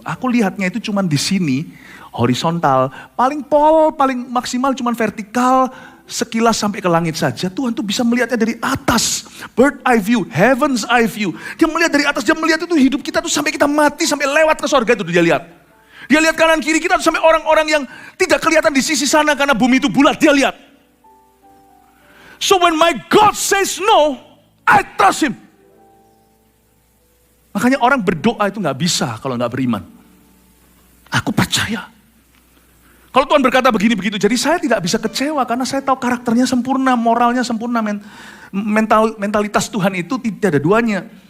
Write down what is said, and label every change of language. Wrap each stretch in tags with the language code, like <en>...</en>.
<id>Aku lihatnya itu cuma di sini, horizontal, paling maksimal cuma vertikal, sekilas sampai ke langit saja. Tuhan tuh bisa melihatnya dari atas,</id> <en>bird eye view, heaven's eye view.</en> <id>Dia melihat dari atas, dia melihat itu hidup kita tuh sampai kita mati, sampai lewat ke sorga itu dia lihat. Dia lihat kanan kiri kita tuh sampai orang-orang yang tidak kelihatan di sisi sana karena bumi itu bulat, dia lihat.</id> <en>So when my God says no, I trust him.</en> <id>Makanya orang berdoa itu gak bisa kalau gak beriman. Aku percaya. Kalau Tuhan berkata begini begitu, jadi saya tidak bisa kecewa karena saya tahu karakternya sempurna, moralnya sempurna, mentalitas Tuhan itu tidak ada duanya.</id>